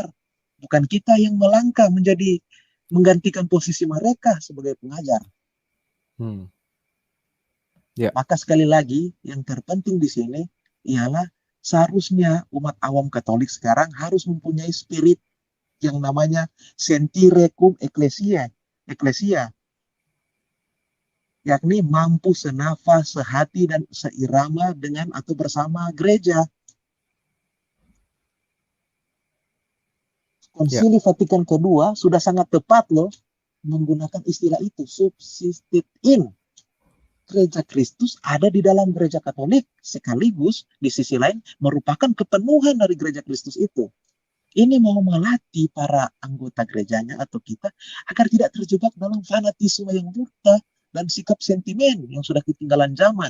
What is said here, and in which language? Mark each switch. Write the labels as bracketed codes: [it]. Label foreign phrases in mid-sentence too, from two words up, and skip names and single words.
[id] Bukan kita yang melangkah menggantikan posisi mereka sebagai pengajar. Maka sekali lagi yang terpenting di sini ialah seharusnya umat awam Katolik sekarang harus mempunyai spirit yang namanya [la] sentire cum ecclesia, [id] yakni mampu senafas, sehati dan seirama dengan atau bersama gereja. Konsili Vatikan II sudah sangat tepat loh menggunakan istilah itu, [la] subsistit in. [id] Gereja Kristus ada di dalam gereja Katolik, sekaligus di sisi lain merupakan kepenuhan dari gereja Kristus itu. Ini mau melatih para anggota gerejanya atau kita agar tidak terjebak dalam fanatisme yang buta dan sikap sentimen yang sudah ketinggalan zaman.